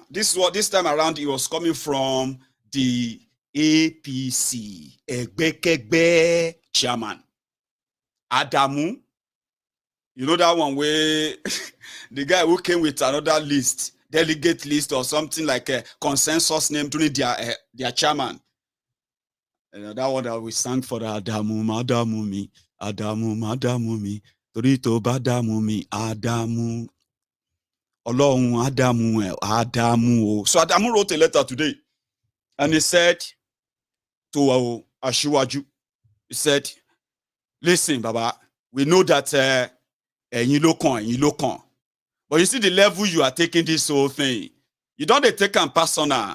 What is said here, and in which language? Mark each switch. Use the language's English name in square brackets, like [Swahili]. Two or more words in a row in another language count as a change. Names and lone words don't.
[English] This time around, it was coming from the APC, Egbekegbe chairman, Adamu. You know that one where the guy who came with another list, delegate list or something like a consensus name during their chairman. That one that we sang for the Adamu, [Yoruba] Madamu mi, Adamu, Madamu mi, Torito Badamu mi, [English] Adamu. [Yoruba] Ọlọ́run Adamu. [English] So Adamu wrote a letter today. And he said to Asiwaju, he said, listen, Baba, we know that you look on. But you see the level you are taking this whole thing. You don't take them personal.